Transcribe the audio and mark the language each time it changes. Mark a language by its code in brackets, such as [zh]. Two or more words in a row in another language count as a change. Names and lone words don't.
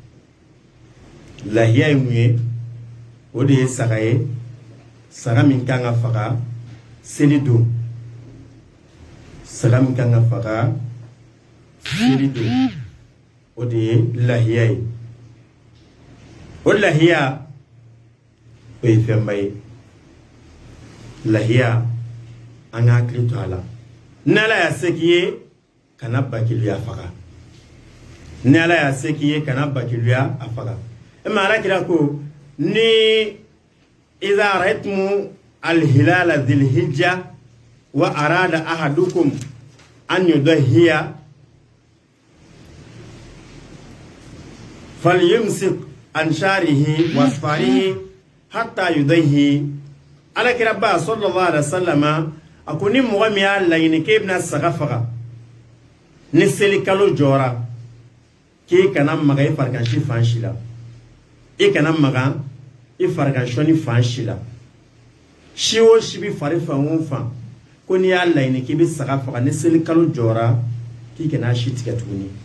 [bm] ye mun ye o de ye saga ye saga min kan ka faga seli don saga min kan ka faga seli don o de ye lahiya ye o lahiya o ye fɛnba ye lahiya an ka hakili to a la ni Ala y'a se k'i ye kana bakiliya faga ni Ala y'a se k'i ye kana bakiliya a faga ma Alakira ko ni [ar] إذا رأيتم الهلال ذي الحجة وأراد أحدكم أن يضحي فليمسك عن شعره وأظفاره حتى يضحي [bm] Alakira ba [ar] صلى الله عليه وسلم [bm] akoni mɔgɔ min y'a laɲini k'e bɛna saga faga ni seli kalo jɔra k'e kana maga i farigansi fan si la i kana maga i farigansɔni fan si la si o si bi fari fan o fan ko n'i y'a laɲini k'i bɛ saga faga ni seli kalo jɔra k'i kana si tigɛ tuguni